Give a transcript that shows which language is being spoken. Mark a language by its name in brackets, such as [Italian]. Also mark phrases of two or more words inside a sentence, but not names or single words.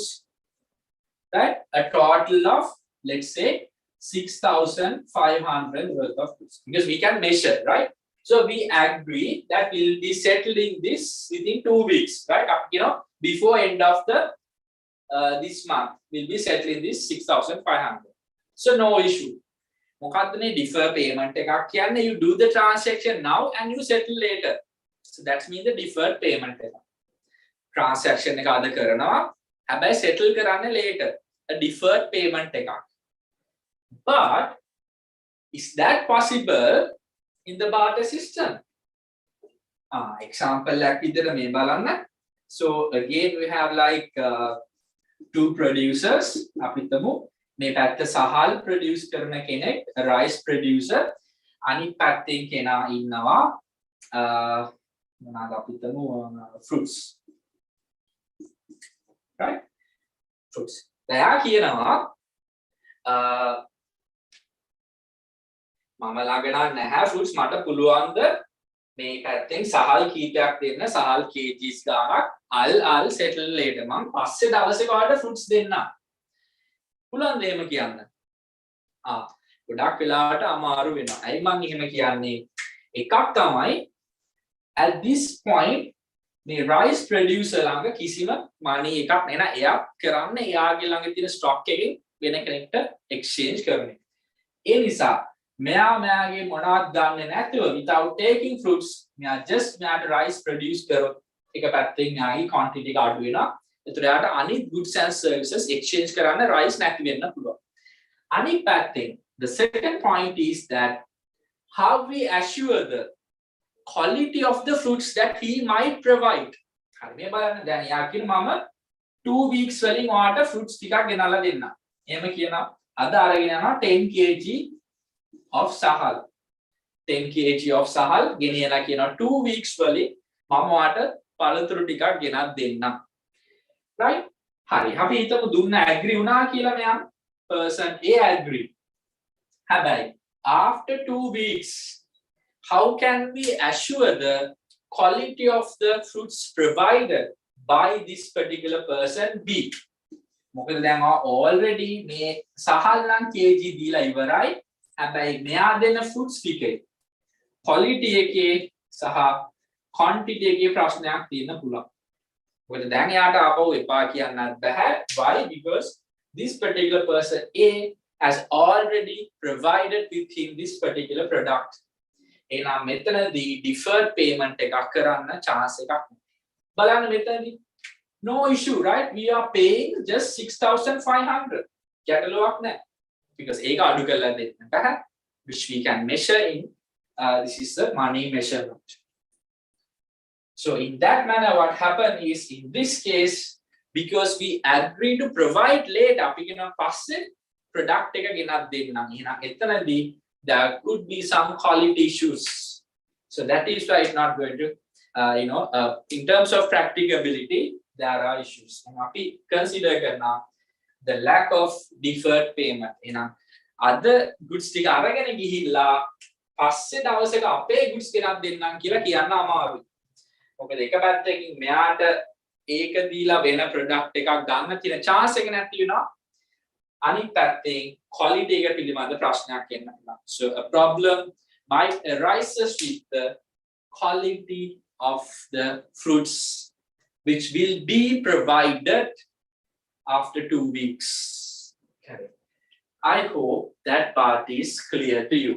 [English] Right, a total of, let's say, 6,500 worth of goods, because we can measure, right? So we agree that we'll be settling this within 2 weeks, right? Before end of the this month, we'll be settling this 6,500. So no issue. [Sinhala] මොකක්ද මේ [English] defer payment [Sinhala] එකක් කියන්නේ? [English] You do the transaction now and you settle later. So that's mean the deferred payment එක. [Sinhala] Transaction එක අද කරනවා හැබැයි settle කරන්නේ later. [English] A deferred payment එකක්. But is that possible in the barter system? [Sinhala] Example එකක් විදිහට මේ බලන්න. [English] So again we have like two producers. [Sinhala] අපි හිතමු මේ පැත්ත සහල් produce කරන කෙනෙක්, [English] rice producer. [Sinhala] අනිත් පැත්තෙන් කෙනා ඉන්නවා මොනවාද අපි හිතමු fruits. [English] Right? Fruits. [Sinhala] එයා කියනවා මම ළඟ නැහැ fruits මට පුළුවන්ද මේ පැත්තෙන් සහල් කීපයක් දෙන්න සහල් kgs ගානක් [English] I'll settle later [Sinhala] මම පස්සේ දවසක ඔයාලට fruits දෙන්න පුළුවන් දෙයම කියන්න ගොඩක් වෙලාවට අමාරු වෙනවා අයි මම එහෙම කියන්නේ එකක් තමයි [English] at this point [Sinhala] මේ [English] rice producer [Sinhala] ළඟ කිසිම money එකක් නෑ නේද එයා කරන්නේ එයාගේ ළඟ තියෙන stock එකෙන් වෙන කෙනෙක්ට exchange කරන එක ඒ නිසා මෙයාගේ මොනවත් ගන්නෙ නැතුව [English] without taking fruits [Sinhala] මෙයාට [English] rice produce [Sinhala] කරොත් එක පැත්තෙන් යාගේ quantity එක අඩු වෙනවා ඒතර යාට අනිත් [English] goods and services exchange [Sinhala] කරන්න rice නැති වෙන්න පුළුවන් අනිත් පැත්තෙන් [English] the second point is that how we assure the quality of the fruits that he might provide [Sinhala] හරි මේ බලන්න දැන් යා කියන මම 2 weeks වලින් ඔයාලට fruits ටිකක් ගෙනල්ලා දෙන්න එහෙම කියනවා අද අරගෙන යනවා 10 [English] kg of sahal [Sinhala] 10 kg of sahal ගෙනියලා කියනවා 2 weeks වලින් මම ඔයාලට පළතුරු ටිකක් ගෙනත් දෙන්නම් right හරි අපි හිතමු දුන්න agree වුණා කියලා මෙයා [English] person A agree [Sinhala] හැබැයි [English] after 2 weeks how can we assure the quality of the fruits provided by this particular person B [Sinhala] මොකද දැන් already මේ සහල් නම් kg දීලා ඉවරයි හැබැයි මෙයා දෙන fruits ටිකේ quality එකේ සහ quantity එකේ ප්‍රශ්නයක් තියෙන්න පුළුවන්. මොකද දැන් එයාට ආපහු එපා කියන්නත් බෑ. [English] Why? Because this particular person A has already provided with him this particular product. [Sinhala] එහෙනම් මෙතනදී [English] deferred payment [Sinhala] එකක් කරන්න chance එකක් නැහැ. බලන්න මෙතනදී [English] no issue right we are paying just 6500 [Sinhala] ගැටලුවක් නැහැ. [English] Because [Sinhala] ඒක අඩු කරලා දෙන්න බෑ [English] which we can measure in this is the money measurement so in that manner what happened is in this case because we agree to provide later [Sinhala] අපි කියන පස්සේ product එක ගෙනත් දෙන්නම් එහෙනම් එතනදී [English] there could be some quality issues so that is why it's not going to in terms of practicability there are issues and [Sinhala] අපි consider කරනවා [English] the lack of deferred payment [Sinhala] එහෙනම් අද goods ටික අරගෙන ගිහිල්ලා පස්සේ දවසක අපේ goods ගෙනත් දෙන්නම් කියලා කියන්න අමාරුයි. මොකද එක පැත්තකින් මෙයාට ඒක දීලා වෙන product එකක් ගන්න තියෙන chance එක නැති වෙනවා. අනිත් පැත්තෙන් quality එක පිළිබඳ ප්‍රශ්නයක් එන්න පුළුවන්. [English] So a problem might arises with the quality of the fruits which will be provided after 2 weeks. Okay. I hope that part is clear to you.